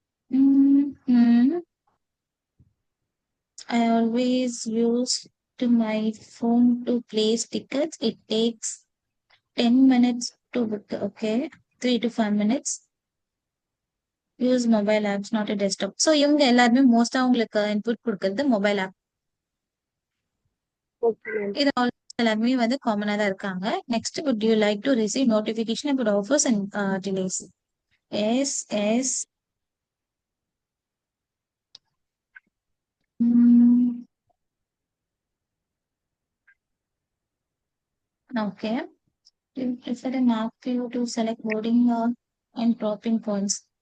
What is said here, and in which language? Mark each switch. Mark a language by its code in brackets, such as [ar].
[en] Mm-hmm. I always use to my phone to place tickets. It takes 10 minutes to book. Okay, 3 to 5 minutes. Use mobile apps not a desktop. [ta] So இவங்க எல்லாருமே மோஸ்டா உங்களுக்கு input கொடுக்கறது mobile app. [en] Okay ma'am. [ta] இது எல்லாருமே வந்து காமனா தான் இருக்காங்க. [en] Next, would you like to receive notification about offers and delays? Yes yes. Okay. Do you prefer an app for you to select boarding and dropping points?